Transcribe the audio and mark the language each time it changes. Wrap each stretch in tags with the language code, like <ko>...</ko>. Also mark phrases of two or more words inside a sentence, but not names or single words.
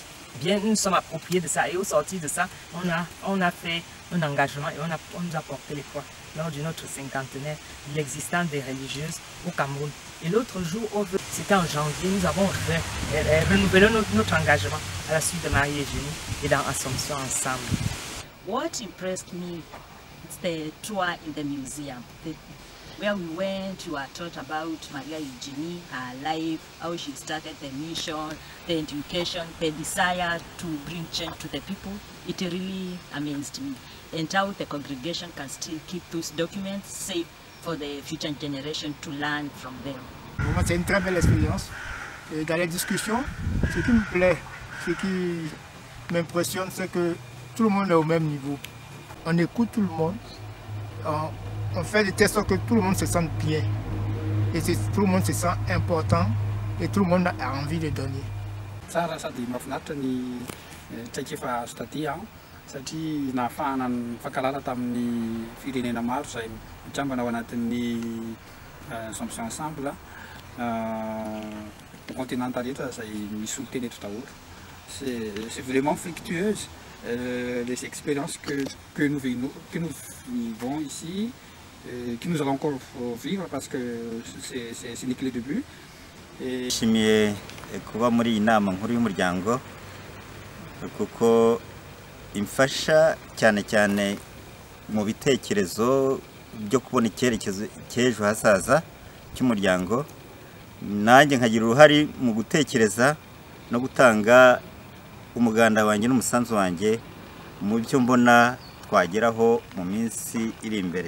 <fr>Bien, nous sommes appropriés de ça et au sortir de ça, on a fait un engagement et on nous a porté les poids lors de notre cinquantenaire de l'existence des religieuses au Cameroun. Et l'autre jour, c'était en janvier, nous avons renouvelé notre engagement à la suite de Marie Eugenie et dans Assomption ensemble.</fr> <en>what impressed me is the tour in the museum. Where we went, you were taught about Maria Eugenie, her life, how she started the mission, the education, the desire to bring change to the people. It really amazed me. And how the congregation can still keep those documents safe for the future generation to learn from them.</en> <fr>C'est une très belle expérience. Et dans les discussions, ce qui me plaît, ce qui m'impressionne, c'est que tout le monde est au même niveau. On écoute tout le monde. On fait de telle sorte que tout le monde se sente bien. Et tout le monde se sent important et tout le monde a envie de donner.</fr> <mg>Tsara sady mahafinaritra ny traikefa azo taty satria nahafahana mifankalala tamin'ny firenena maro izay mitrambana ao anatin'ny Assomption Ensemble continental rehetra izay misy olo teny eto daholo.</mg> <fr>C'est vraiment fructueuse les expériences que nous vivons ici, que nous allons encore vivre parce que c'est n'est que le début.</fr> <rw>Nishimiye kuba muri iyi nama nkuru y'umuryango kuko imfasha cyane cyane mu bitekerezo byo kubona icyerekezo cy'ejo hazaza cy'umuryango, nanjye nkagira uruhare mu gutekereza no gutanga umuganda wanjye n'umusanzu wanjye mu byo mbona twageraho mu minsi iri imbere.</rw>